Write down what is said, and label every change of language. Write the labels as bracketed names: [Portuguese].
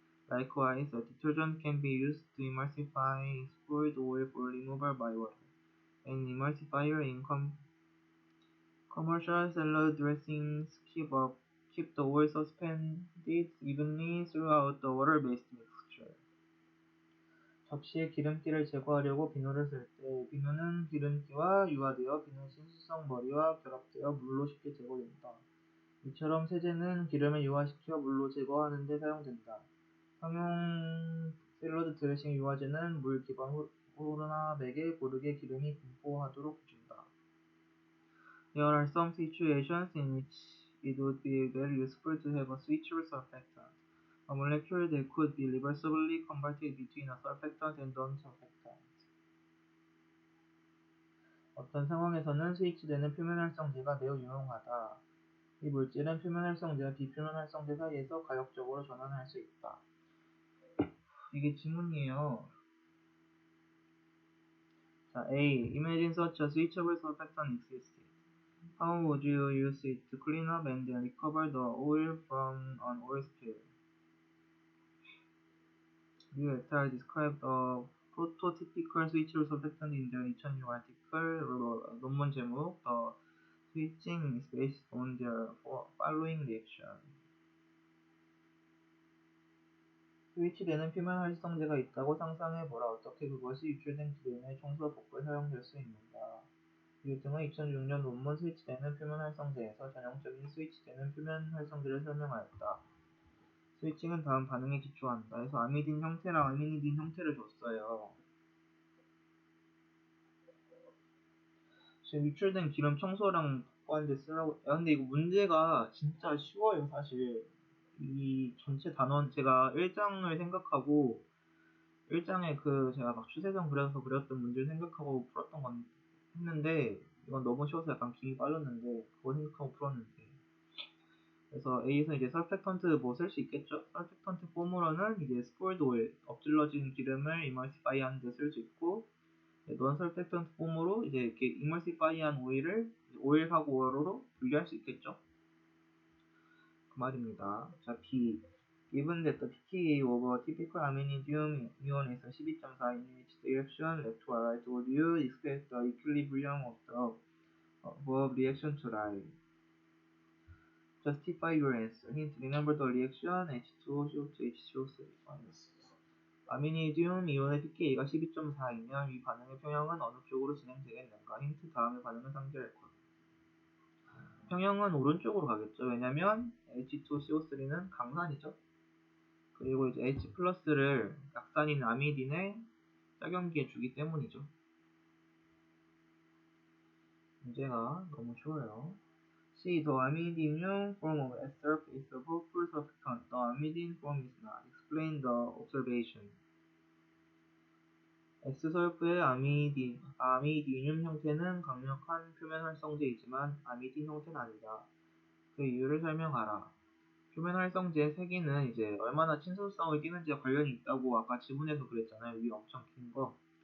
[English] Likewise, a detergent can be used to emulsify spoiled oil for removal by water. An emulsifier in commercial salad dressings keep the oil suspended evenly throughout the water-based mixture. [Korean] 접시에 기름기를 제거하려고 비누를 쓸 때 비누는 기름기와 유화되어 비누 친수성 머리와 결합되어 물로 쉽게 제거된다. 이처럼 세제는 기름을 유화시켜 물로 제거하는 데 사용된다. 형용 샐러드 드레싱 유화제는 물 기반 혼합액에 고르게 기름이 분포하도록 해준다. [English] There are some situations in which it would be very useful to have a switchable surfactant, a molecule that could be reversibly converted between a surfactant and non-surfactant. [Korean] 어떤 상황에서는 스위치되는 표면활성제가 매우 유용하다. 이 물질은 표면활성제와 비표면활성제 사이에서 가역적으로 전환할 수 있다. 이게 지문이에요. [English] 자, A. Imagine such a switchable surfactant existed. How would you use it to clean up and then recover the oil from an oil spill? Liu et al. Described a prototypical switchable surfactant in their 2006 article. [Korean] 논문 제목 [English] The switching is based on their following reaction. [Korean] 스위치되는 표면활성제가 있다고 상상해보라. 어떻게 그것이 유출된 기름의 청소 복구에 사용될 수 있는가. 류 등의 2006년 논문 스위치되는 표면활성제에서 전형적인 스위치되는 표면활성제를 설명하였다. 스위칭은 다음 반응에 기초한다. 해서 아미딘 형태랑 아미니딘 형태를 줬어요. 지금 유출된 기름 청소랑 복구하는데 쓰라고. 야, 근데 이거 문제가 진짜 쉬워요, 사실. 이 전체 단원, 제가 1장을 생각하고, 1장에 제가 막 추세선 그려서 그렸던 문제를 생각하고 풀었던 건 했는데, 이건 너무 쉬워서 약간 김이 빠졌는데, 그거 생각하고 풀었는데. 그래서 A에서 이제 설펙턴트 뭐 쓸 수 있겠죠? 설펙턴트 폼으로는 이제 스포일드 오일, 엎질러진 기름을 이머시파이 하는 데 쓸 수 있고, 논 설펙턴트 폼으로 이제 이렇게 이머시파이한 오일을 오일하고 오일로 분리할 수 있겠죠? 그 말입니다. 자, B. [English] Given that the pKa of a typical aminidum ion is 12.4 in which direction left to right, would you expect the equilibrium of the above reaction to lie? Justify your answer. Hint. Remember the reaction H2O to H2O3. [Korean] 아미니듐 이온의 pKa가 12.4이면 이 반응의 평형은 어느 쪽으로 진행되겠는가? 힌트. 다음의 반응을 상기할 것. 평형은 오른쪽으로 가겠죠. 왜냐면 H2CO3는 강산이죠. 그리고 이제 H 플러스를 약산인 아미딘에 짝연기해 주기 때문이죠. 문제가 너무 쉬워요. C. [English] The amidinium form of S-surf is a powerful surfactant. The amidine form is not. Explain the observation. [Korean] S설프의 아미디늄 형태는 강력한 표면활성제이지만 아미딘 형태는 아니다. 그 이유를 설명하라. 표면활성제의 세기는 이제 얼마나 친소성을 띠는지와 관련이 있다고 아까 지문에서 그랬잖아요. 위에 엄청 긴 거.